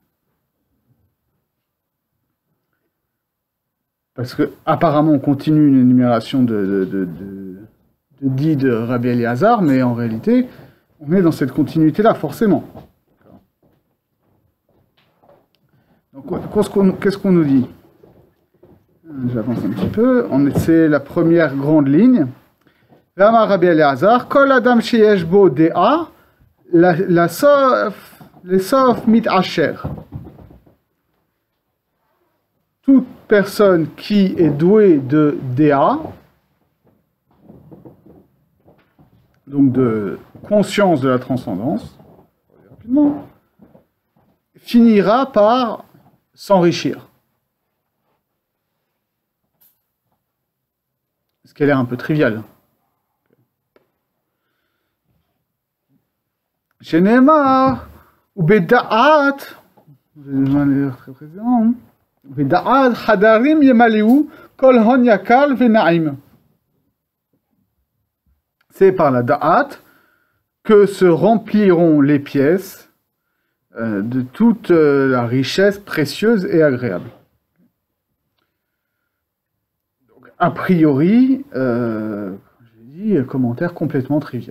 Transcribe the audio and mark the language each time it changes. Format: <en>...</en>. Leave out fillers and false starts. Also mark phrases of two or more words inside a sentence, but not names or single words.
<fr>Parce que apparemment, on continue une énumération de dits de Rabbi Eliezer, mais en réalité, on est dans cette continuité-là, forcément. Donc, qu'est-ce qu'on nous dit? J'avance un petit peu. C'est la première grande ligne.</fr> <he>ואמר רבי אליעזר כל אדם שיש בו דעה לסוף מתעשר.</he> <fr>Toute personne qui est douée de dea, donc de conscience de la transcendance, rapidement, finira par s'enrichir. Ce qui a l'air un peu trivial.</fr> <he>שנאמר ובדעת,</he> <fr>très présent,</fr> <he>בדעת חדרים ימלאו כל הון יקל ונעים.</he> <fr>C'est par la da'at que se rempliront les pièces de toute la richesse précieuse et agréable. Donc, a priori, j'ai dit, commentaire complètement trivial.</fr>